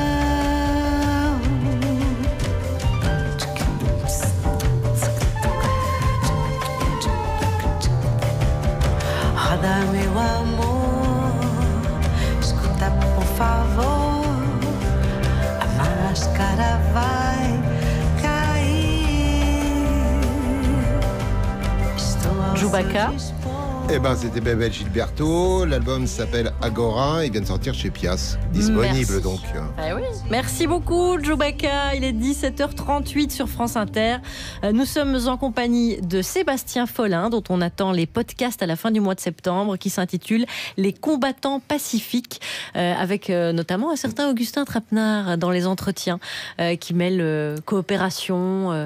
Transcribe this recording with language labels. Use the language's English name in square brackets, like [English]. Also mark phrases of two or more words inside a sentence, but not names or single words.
[Portuguese] Meu amor, escuta por favor, a máscara vai cair. [French] Chewbacca. Eh ben, c'était Bebel Gilberto. L'album s'appelle Agora. Il vient de sortir chez Pias. Disponible donc. Ah oui. Merci beaucoup, Chewbacca. Il est 17h38 sur France Inter. Nous sommes en compagnie de Sébastien Follin, dont on attend les podcasts à la fin du mois de septembre, qui s'intitule Les combattants pacifiques, avec notamment un certain Augustin Trapenard dans les entretiens, qui mêle coopération,